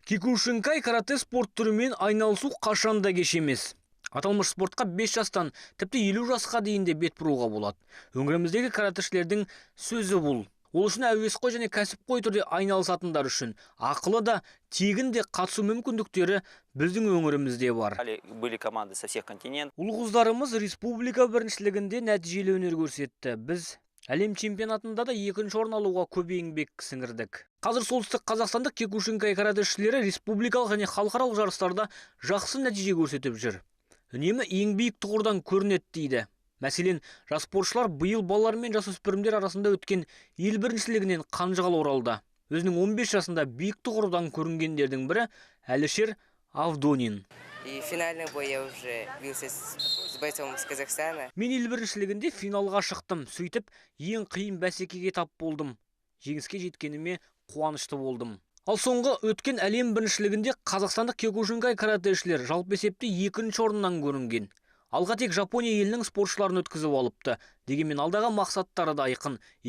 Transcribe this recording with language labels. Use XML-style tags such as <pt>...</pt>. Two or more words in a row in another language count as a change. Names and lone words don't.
<kk>Кикушинкай карате спорт түрімен айналысу қашанда кеш емес. Аталмыш спортқа 5 жастан тіпті 50 жасқа дейін де бет бұруға болады. Өңіріміздегі каратешілердің сөзі бұл. Ол үшін әуесқой және кәсіпқой түрде айналысатындар үшін ақылы да, тегін де қатысу мүмкіндіктері біздің өңірімізде бар.</kk> <ru>Были команды со всех континентов.</ru> <kk>Ұл-қыздарымыз республика біріншілігінде нәтижелі өнер көрсетті. Біз әлем чемпионатында да 2-ші орын алуға көп еңбек сіңірдік. Қазір солтүстік қазақстандық кикушинкай каратешілері республикалық және халықаралық жарыстарда жақсы нәтиже көрсетіп жүр. Үнемі ең биік тұғырдан көрінеді дейді. Мәселен, жас спортшылар биыл балалар мен жасөспірімдер арасында өткен ел біріншілігінен қанжығалы оралды. Өзінің 15 жасында биік тұғырдан көрінгендердің бірі Әлішер Авдонин.</kk> <ru>И финальный бой я уже бился с бойцом из Казахстана.</ru> <kk>Мен ел біріншілігінде финалға шықтым. Сөйтіп, ең қиын бәсекеге тап болдым. Жеңіске жеткеніме қуанышты болдым. Ал соңғы өткен әлем біріншілігінде қазақстандық кикушинкай каратешілер жалпы есепте 2-ші орыннан көрінген. Алға тек Жапония елінің спортшыларын өткізіп алыпты. Дегенмен алдағы мақсаттары да айқын.</kk>